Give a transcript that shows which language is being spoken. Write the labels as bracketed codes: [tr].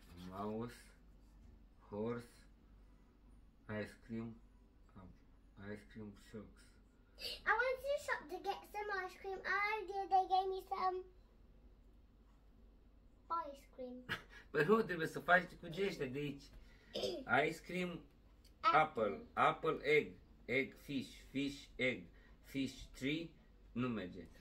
[en] Mouse, horse, ice cream shocks. I went to the shop to get some ice cream. Oh dear, they gave me some ice cream. [ro] Păi nu, trebuie să faci cu gește de aici. [en] Ice cream, apple, egg, fish, egg, fish, tree, [ro] nu merge.